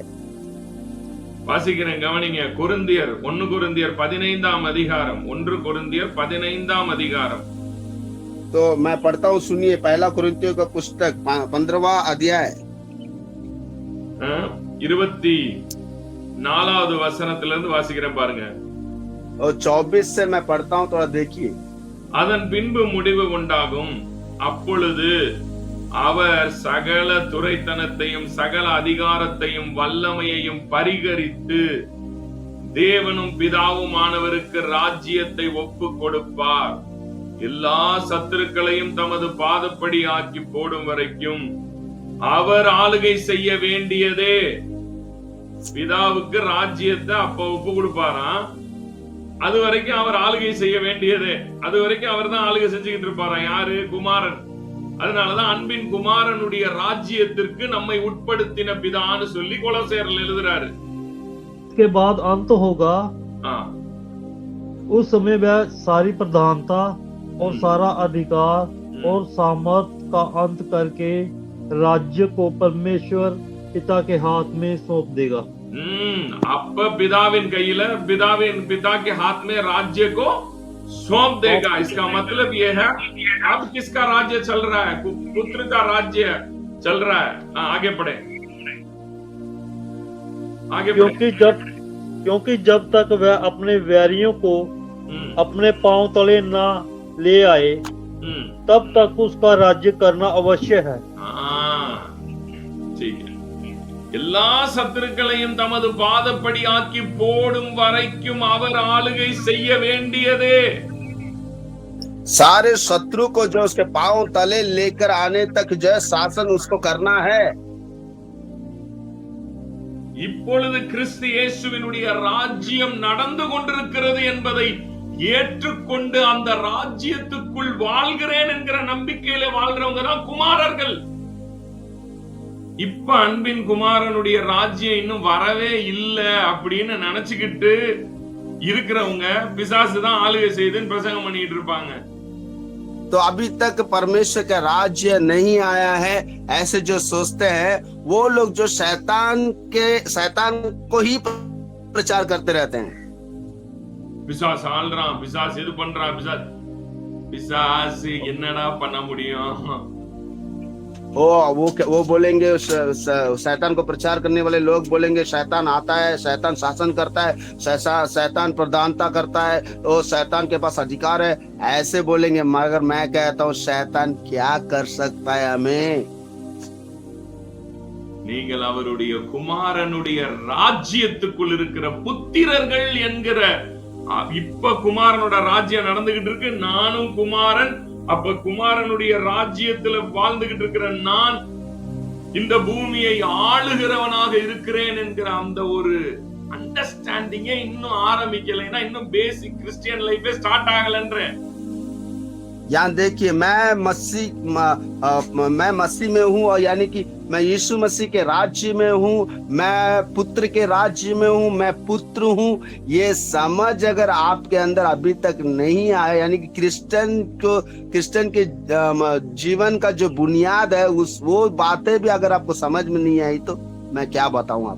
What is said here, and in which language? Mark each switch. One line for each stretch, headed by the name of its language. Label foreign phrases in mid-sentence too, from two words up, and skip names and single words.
Tamil: வாசிக்கிறேன், கவனிங்க। கொரிந்தியர் 1 கொரிந்தியர் 15ஆம் அதிகாரம், 1 கொரிந்தியர் 15ஆம் அதிகாரம்।
Hindi: तो मैं पढ़ता हूँ, सुनिए। पहला कोरिन्थियों का पुस्तक 15वां अध्याय
Tamil: 24வது வசனத்துல இருந்து வாசிக்கிறேன் பாருங்க।
Hindi: और 24 से मैं पढ़ता हूँ, थोड़ा देखिए।
Tamil: அதன் பின்பு முடிவு உண்டாகும், அப்பொழுது அவர் சகல துரைத்தனத்தையும் சகல அதிகாரத்தையும் வல்லமையையும் பரிகரித்து தேவனும் பிதாவுமானவருக்கு ராஜ்யத்தை ஒப்பு கொடுப்பார், எல்லா சத்துருக்களையும் தமது பாதப்படி ஆக்கி போடும் வரைக்கும் அவர் ஆளுகை செய்ய வேண்டியதே। பிதாவுக்கு ராஜ்யத்தை அப்ப ஒப்பு கொடுப்பாராம், அது வரைக்கும் அவர் ஆளுகை செய்ய வேண்டியதே, அது வரைக்கும் அவர் தான் ஆளுகை செஞ்சுக்கிட்டு இருப்பாராம்। யாரு? குமாரன்। அதனாலதான் அன்பின் குமாரனுடைய ராஜ்யத்திற்கு நம்மை உட்படுத்தின பிதான்னு சொல்லி கொலோசையர்ல எழுதுறாரு।
Hindi: इसके बाद अंत होगा, उस समय वह सारी प्रधानता और सारा अधिकार और सामर्थ का अंत करके राज्य को परमेश्वर पिता के हाथ में सौंप देगा।
Tamil: அப்ப பிதாவின் கையில,
Hindi: पिता के हाथ में राज्य को सौंप देगा। इसका मतलब ये है, अब किसका राज्य चल रहा है? पुत्र का राज्य चल रहा है। आगे बढ़े, क्योंकि जब तक वह अपने वैरियों को अपने पांव तले न ले आए, तब तक उसका राज्य करना अवश्य है। ठीक है।
Tamil: எல்லா சத்துருக்களையும் தமது பாதப்படி ஆக்கி போடும் வரைக்கும் அவர் ஆளுகை செய்ய வேண்டியதே.
Hindi: सारे शत्रु को जो उसके पांव तले लेकर आने तक जो है शासन उसको करना है।
Tamil: இப்பொழுது கிறிஸ்து இயேசுவினுடைய ராஜ்யம் நடந்து கொண்டிருக்கிறது என்பதை ஏற்றுக்கொண்டு அந்த ராஜ்யத்துக்குள் வாழ்கிறேன் என்கிற நம்பிக்கையில வாழ்றவங்க தான் குமாரர்கள். இப்ப அன்பின் குமாரனுடைய ராஜ்யம் இன்னும் வரவே இல்லை அப்படின்னு நினைச்சுக்கிட்டு இருக்கிறவங்க பிசாசு தான் ஆளுகை செய்துன்னு பிரசங்கம் பண்ணிட்டு இருப்பாங்க.
Hindi: तो अभी तक परमेश्वर का राज्य नहीं आया है ऐसे जो सोचते हैं वो लोग जो शैतान को ही प्रचार करते रहते हैं।
Tamil: பிசாசு ஆள்றான், பிசாசு இது பண்றான், பிசாசு என்னடா பண்ண முடியும்?
Hindi: वो बोलेंगे, शैतान को प्रचार करने वाले लोग बोलेंगे शैतान आता है, शैतान शासन करता है, शैतान प्रधानता करता है, वो शैतान के पास अधिकार है, ऐसे बोलेंगे। मगर मैं कहता हूँ शैतान क्या कर सकता है हमें?
Tamil: நீங்கள் அவருடைய குமாரனுடைய ராஜ்யத்துக்குள் இருக்கிற புத்திரர்கள் என்கிற இப்ப குமாரனோட ராஜ்யம் நடந்துகிட்டு இருக்கு. நானும் குமாரன். அப்ப குமாரனுடைய ராஜ்யத்துல வாழ்ந்துகிட்டு இருக்கிற நான் இந்த பூமியை ஆளுகிறவனாக இருக்கிறேன் என்கிற அந்த ஒரு அண்டர்ஸ்டாண்டிங்கே இன்னும் ஆரம்பிக்கலைன்னா இன்னும்
English: basic Christian life
Tamil: ஸ்டார்ட் ஆகலன்ற।
Hindi: यहाँ देखिए मैं मसीह में हूँ, और यानी कि मैं यीशु मसीह के राज्य में हूँ, मैं पुत्र के राज्य में हूँ, मैं पुत्र हूँ। ये समझ अगर आपके अंदर अभी तक नहीं आया, यानी कि क्रिश्चियन के जीवन का जो बुनियाद है वो बातें भी अगर आपको समझ में नहीं आई तो मैं क्या बताऊं आपको।